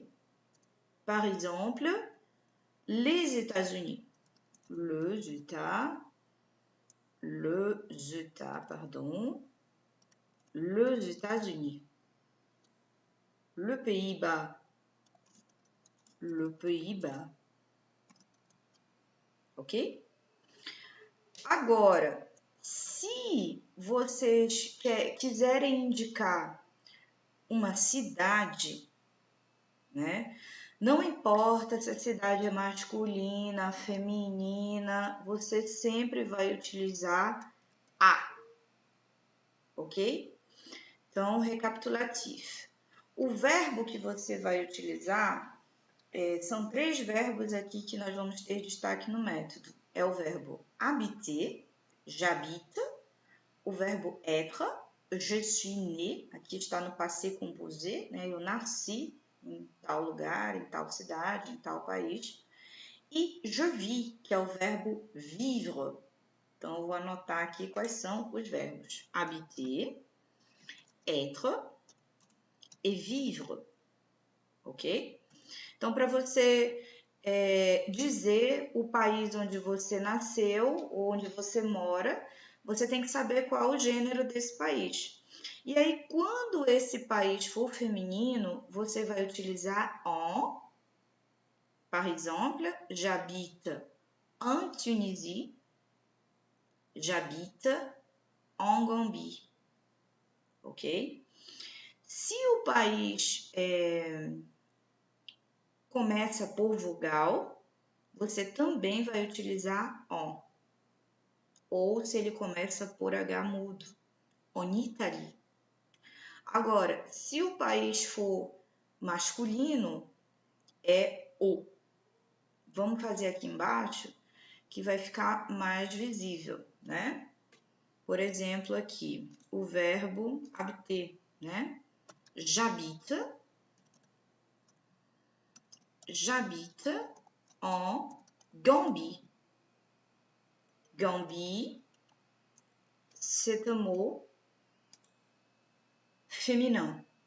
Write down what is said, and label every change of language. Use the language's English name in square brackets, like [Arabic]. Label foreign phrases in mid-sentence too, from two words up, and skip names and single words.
[French] Par exemple, les États-Unis. Les États, les États-Unis. Le Pays-Bas. Le Pays-Bas. Ok? [Portuguese] Agora, se vocês quiserem indicar uma cidade, né? Não importa se a cidade é masculina, feminina, você sempre vai utilizar a, ok? Então, recapitulativo. O verbo que você vai utilizar, são 3 verbos aqui que nós vamos ter destaque no método. É o verbo [French] habiter, j'habite, [Portuguese] o verbo [French] être, je suis né, [Portuguese] aqui está no [French] passé composé, [Portuguese] né? Eu nasci em tal lugar, em tal cidade, em tal país. [French] E je vis, [Portuguese] que é o verbo vivre. Então, eu vou anotar aqui quais são os verbos. [French] Habiter, être e vivre. [Portuguese] Ok? Então, para você dizer o país onde você nasceu ou onde você mora, você tem que saber qual o gênero desse país. E aí, quando esse país for feminino, você vai utilizar en. [French] Par exemple, j'habite en Tunisie, j'habite en Gambie. [Portuguese] Ok? Se o país começa por vogal, você também vai utilizar en. Ou se ele começa por H mudo, [French] en Italie. [Portuguese] Agora, se o país for masculino, é o. Vamos fazer aqui embaixo, que vai ficar mais visível, né? Por exemplo, aqui, o verbo habiter, né? [French] J'habite en Gambie. Gambie, c'est un mot féminin.